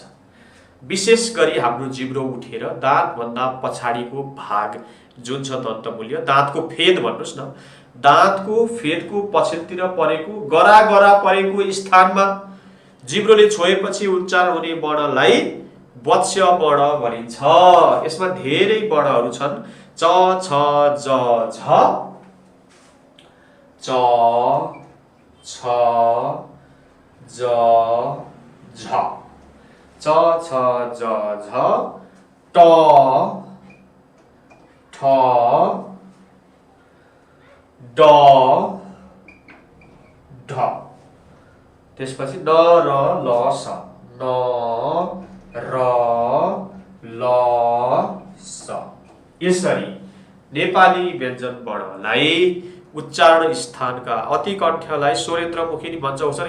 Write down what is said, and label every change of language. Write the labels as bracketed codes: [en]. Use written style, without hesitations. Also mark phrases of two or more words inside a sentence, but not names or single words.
[ne] विशेष गरी हाम्रो जिब्रो उठेर दाँत भन्दा पछाडीको भाग जुन छ दन्तमूल्य, दाँतको फेद भन्नुस् न, दाँतको फेदको पछिल्तिर परेको गरा परेको स्थानमा जिब्रोले छोएपछि उच्चारण हुने वर्णलाई वत्स्य वर्ण भनिन्छ। यसमा धेरै वर्णहरू छन्। च छ ज झ च छ ज झ च छ ज झ ट ठ ड ढ। त्यसपछि न र ल स न र ल स। यसरी नेपाली व्यञ्जन वर्णलाई उच्चारण स्थानका अतिकण्ठ्यलाई स्वरेन्द्रमुखी नि भन्छौं सर।